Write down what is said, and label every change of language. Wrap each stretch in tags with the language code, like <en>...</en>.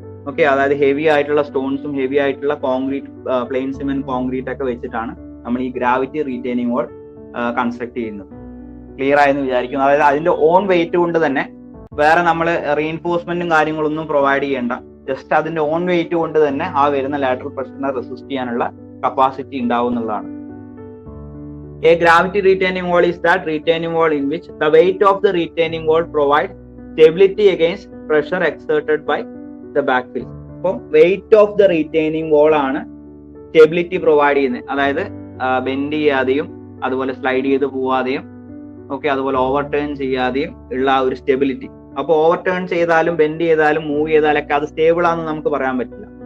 <ml>Okay, അതായത് heavy ആയിട്ടുള്ള സ്റ്റോൺസും heavy ആയിട്ടുള്ള കോൺക്രീറ്റ്, പ്ലെയിൻ സിമെന്റ് കോൺക്രീറ്റ് ഒക്കെ വെച്ചിട്ടാണ് നമ്മൾ ഈ ഗ്രാവിറ്റി റീറ്റെയിനിങ് വാൾ കൺസ്ട്രക്ട് ചെയ്യുന്നത്. ക്ലിയർ ആയെന്ന് വിചാരിക്കുന്നു. അതായത് അതിന്റെ ഓൺ വെയിറ്റ് കൊണ്ട് തന്നെ വേറെ നമ്മൾ റീഇൻഫോഴ്സ്മെന്റും കാര്യങ്ങളൊന്നും പ്രൊവൈഡ് ചെയ്യേണ്ട, ജസ്റ്റ് അതിന്റെ ഓൺ വെയിറ്റ് കൊണ്ട് തന്നെ ആ വരുന്ന ലാറ്ററൽ പ്രഷറിനെ റെസിസ്റ്റ് ചെയ്യാനുള്ള കപ്പാസിറ്റി ഉണ്ടാവും എന്നുള്ളതാണ്.</ml> <en>A gravity retaining wall is that retaining wall in which the weight of the retaining wall provides stability against pressure exerted by the backfill.</en> <ml>അപ്പം</ml> <en>weight of the retaining wall</en> <ml>ആണ് stability provide ചെയ്യുന്നത്. അതായത് bend ചെയ്യാതെയും അതുപോലെ slide ചെയ്ത് പോവാതെയും okay, അതുപോലെ over turn ചെയ്യാതെയും ഉള്ള ഒരു stability. അപ്പോൾ ഓവർ ടേൺ ചെയ്താലും ബെൻഡ് ചെയ്താലും മൂവ് ചെയ്താലൊക്കെ അത് സ്റ്റേബിൾ ആണെന്ന് നമുക്ക് പറയാൻ പറ്റില്ല.</ml>